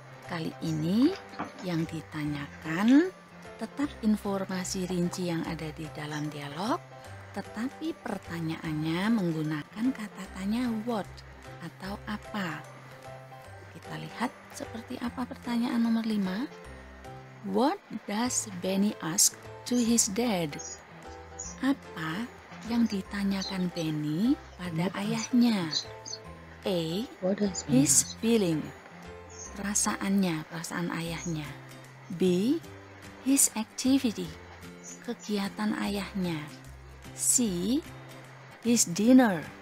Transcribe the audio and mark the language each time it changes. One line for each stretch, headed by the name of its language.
Indonesian: Kali ini yang ditanyakan tetap informasi rinci yang ada di dalam dialog, tetapi pertanyaannya menggunakan kata tanya what atau apa. Kita lihat seperti apa pertanyaan nomor 5.
English: What does Benny ask to his dad?
Indonesian: Apa yang ditanyakan Benny pada ayahnya? A.
English: His feeling.
Indonesian: Perasaannya, perasaan ayahnya.
English: B. His activity.
Indonesian: Kegiatan ayahnya.
English: C. His dinner.